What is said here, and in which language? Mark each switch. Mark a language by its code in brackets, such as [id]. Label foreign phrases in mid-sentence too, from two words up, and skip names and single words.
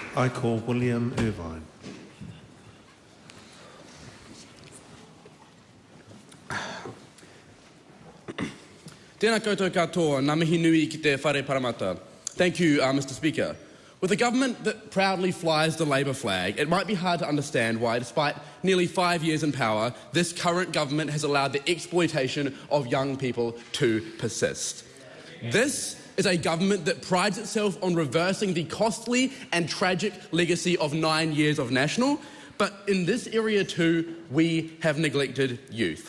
[en] I call William Irvine. [mi] Tēnā koutou katoa, ngā mihi nui ki te whare paramata. [en] Thank you, Mr. Speaker. With a government that proudly flies the Labour flag, it might be hard to understand why, despite nearly 5 years in power, this current government has allowed the exploitation of young people to persist. This is a government that prides itself on reversing the costly and tragic legacy of 9 years of National, but in this area too, we have neglected youth.